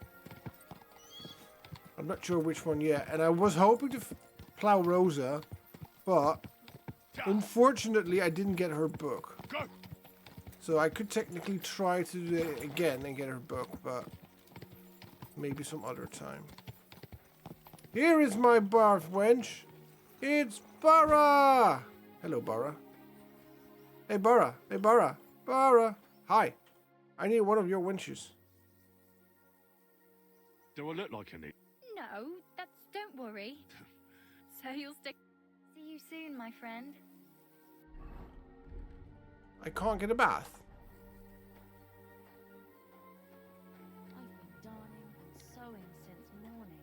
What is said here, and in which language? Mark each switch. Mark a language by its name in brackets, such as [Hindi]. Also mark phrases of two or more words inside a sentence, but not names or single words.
[English] I'm not sure which one yet. And I was hoping to plow Rosa, but unfortunately I didn't get her book. So I could technically try to do it again and get her book, but maybe some other time. Here is my bath wench. It's Barra. Hello, Barra. Hey, Barra. Hey, Barra. Barra. Hi. I need one of your wenches. Do I look like any? No, don't worry. So you'll stick. See you soon, my friend. I can't get a bath. I've been darning and sewing since morning.